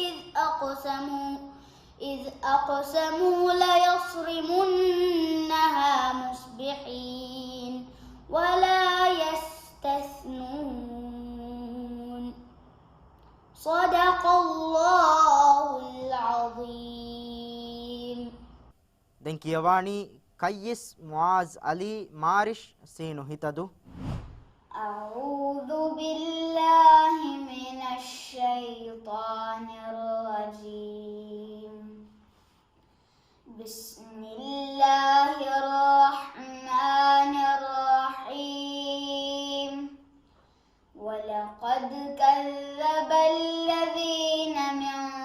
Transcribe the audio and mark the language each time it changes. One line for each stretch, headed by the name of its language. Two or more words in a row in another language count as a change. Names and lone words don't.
Arabic: إذ أقسموا ليصرمنها مصبحين ولا يستثنون صدق الله العظيم.
Sinhala: දැන් කියවානි කයිස් මුආස් අලි මාරිෂ් සීනු හිතදු
Arabic: أعوذ بالله من الشيطان الرجيم بسم الله الرحمن الرحيم ولقد كذب الذين من